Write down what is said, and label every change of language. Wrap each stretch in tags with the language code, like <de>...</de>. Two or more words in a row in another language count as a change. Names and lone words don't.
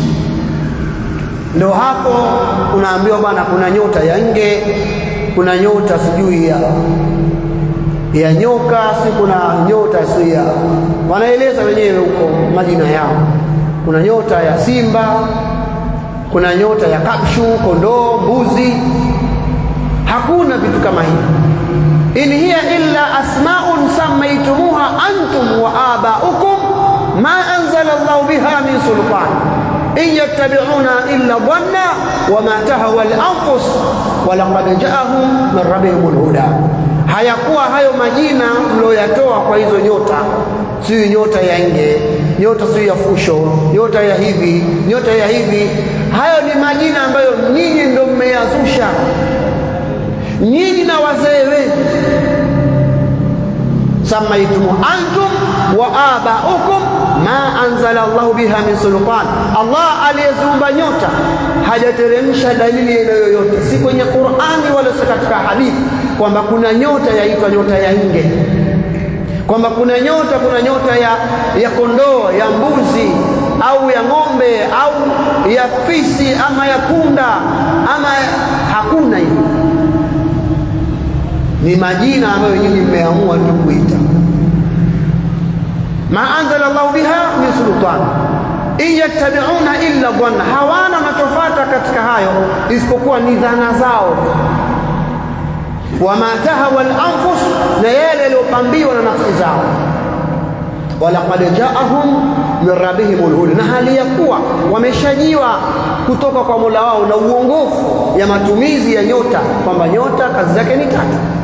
<sw>Ndio hapo unaambiwa bwana, kuna nyota ya nge, kuna nyota sijui ya nyoka, si kuna nyota si ya, wanaeleza wenyewe huko majina yao. Kuna nyota ya simba, kuna nyota ya kabshu, kondoo, mbuzi. Hakuna vitu kama hivi.</sw> <ar>إن هي إلا أسماء سميتموها أنتم وآباؤكم ما أنزل الله بها من سلطان إن يتبعون إلا الظن وما تهوى الأنفس ولقد جاءهم من ربهم الهدى.</ar> <sw>Hayakuwa hayo majina mlioyatoa kwa hizo nyota, si nyota ya nge, nyota si ya fusho, nyota ya hivi, nyota ya hivi. Hayo ni majina ambayo nyinyi ndio mmeyazusha, nyinyi na wazee wenu.</sw> <ar>سميتم أنتم وآباؤكم ما أنزل الله بها من سلطان.</ar> <sw>Allah aliyeziumba nyota hajateremsha dalili yoyote, si kwenye Qur'ani wala si katika hadithi, kwamba kuna nyota yaitwa nyota ya nge, kwamba kuna nyota ya kondoo, ya mbuzi au ya ng'ombe au ya fisi ama ya punda ama hakuna hivyo. Ni majina ambayo nyinyi mmeamua tu kuita.</sw> <ar>ما أنزل الله بها من سلطان. إن يتبعون إلا الظن,</ar> <sw>hawana wanachofuata katika hayo isipokuwa ni dhana zao.</sw> <ar>وما تهوى الأنفس,</ar> <sw>na yale yaliyopambiwa na nafsi zao.</sw> <ar>ولقد جاءهم من ربهم الهدى,</ar> <sw>na hali ya kuwa wameshajiwa kutoka kwa Mola wao na uongofu ya matumizi ya nyota, kwamba nyota kazi zake ni tatu.</sw>